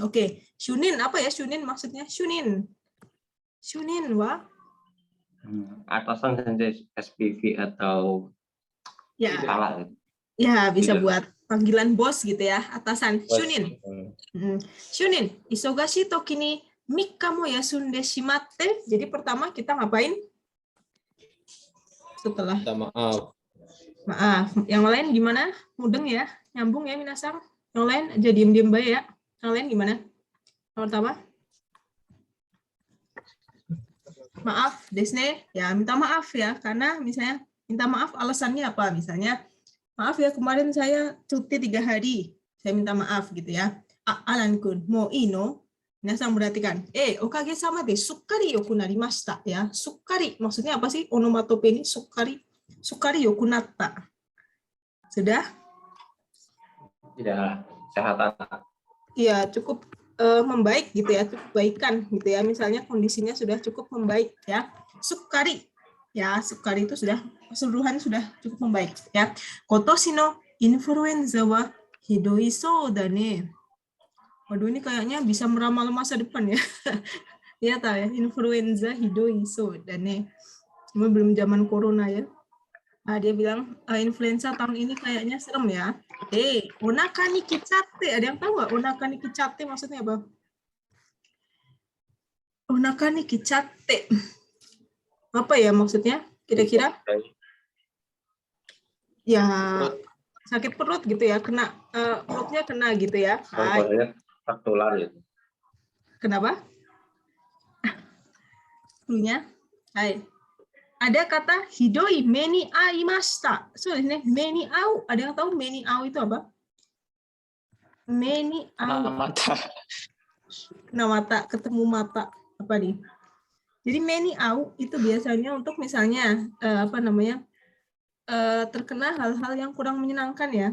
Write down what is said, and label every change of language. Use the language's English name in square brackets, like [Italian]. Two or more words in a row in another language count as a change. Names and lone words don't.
[Indonesian] Oke, Shunin apa ya Shunin maksudnya? [Japanese] 主任は? [Indonesian] Atasan sensei SPV atau Ya. kepala. Ya, bisa buat panggilan bos gitu ya, atasan. [Japanese] 主任。主任、忙しい時に 3 日も休んでしまって. [Indonesian] Jadi pertama kita ngapain? Setelah maaf. Yang lain gimana? Mudeng ya? Nyambung ya Minasang? Yang lain aja diem-diem baik ya. Yang lain gimana? Yang pertama? Maaf, desne. Ya, minta maaf ya. Karena misalnya minta maaf alasannya apa? Misalnya, maaf ya kemarin saya cuti 3 hari. Saya minta maaf gitu ya. Alan-kun, mo ino? [Japanese] 皆さん perhatikan。おかげさまですっかりよくなりましたya. [Indonesian] Sukkari maksudnya apa sih? Onomatope ini [Japanese] すっかりよくなった. [Indonesian] Sudah? Tidak, kesehatan. Iya, cukup membaik gitu ya, cukup baikan gitu ya. Misalnya kondisinya sudah cukup membaik ya. Sukkari. Ya, sukkari itu sudah keseluruhan sudah cukup membaik ya. [Japanese] 今年のインフルエンザはひどいそうだね. [Indonesian] Waduh, ini kayaknya bisa meramal masa depan ya. Ya tahu ya, [Japanese] インフルエンザひどいそうだね. [Indonesian] Cuma belum zaman corona ya. Nah, dia bilang influenza tahun ini kayaknya serem ya. [Japanese] お腹に来ちゃって. [Indonesian] Ada yang tahu nggak [Japanese] お腹に来ちゃって [Indonesian] maksudnya apa? [Japanese] お腹に来ちゃって. [Indonesian] Apa ya maksudnya? Kira-kira? Ya, sakit perut gitu ya, kena perutnya kena gitu ya. Contohnya tertular itu. Kenapa? Punya. Hai. Ada kata [Japanese] ひどい目に遭いました. [Indonesian] So, ini [Japanese] 目に遭う. [Indonesian] Ada yang tahu [Japanese] 目に遭う [Indonesian] itu apa? [Japanese] 目に遭う. [Indonesian] Mata. Kena mata, ketemu mata. Apa nih? Jadi meni au itu biasanya untuk misalnya terkena hal-hal yang kurang menyenangkan ya.